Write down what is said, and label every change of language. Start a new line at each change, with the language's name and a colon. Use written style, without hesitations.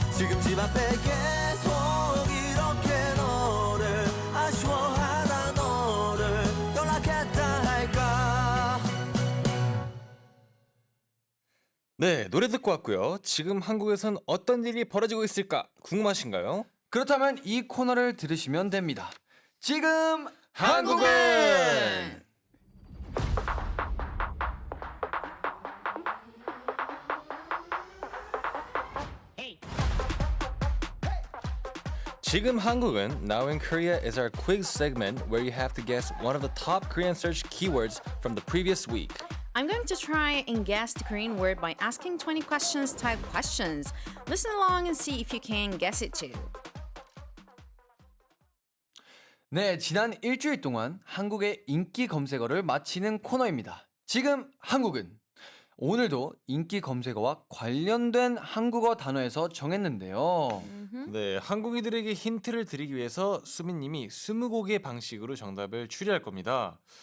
Korean: 지금 집 앞에 계속 이렇게 너를 아쉬워하다 너를 연락했다 할까. 네, 노래 듣고 왔고요. 지금 한국에선 어떤 일이 벌어지고 있을까 궁금하신가요? 그렇다면 이 코너를 들으시면 됩니다. 지금 한국은 지금 한국은
English: Now in Korea is our quiz segment where you have to guess one of the top Korean search keywords from the previous week. I'm going to try and guess the Korean word by asking 20 questions type questions. Listen along and see if you can guess it too.
Korean: 네, 지난 일주일 동안 한국의 인기 검색어를 맞히는 코너입니다. 지금 한국은 오늘도 인기 검색어와 관련된 한국어 단어에서 정했는데요. 네, 한국인들에게 힌트를 드리기 위해서 수민님이 20곡의 방식으로 정답을 추리할 겁니다.